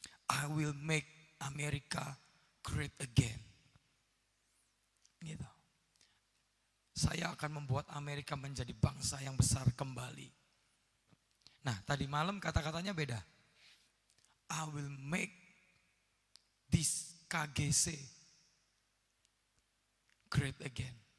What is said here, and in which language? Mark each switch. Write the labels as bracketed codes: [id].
[en] I will make America great again. [id] Gitu. Saya akan membuat Amerika menjadi bangsa yang besar kembali. Nah, tadi malam kata-katanya beda. [en] I will make this KGC great again.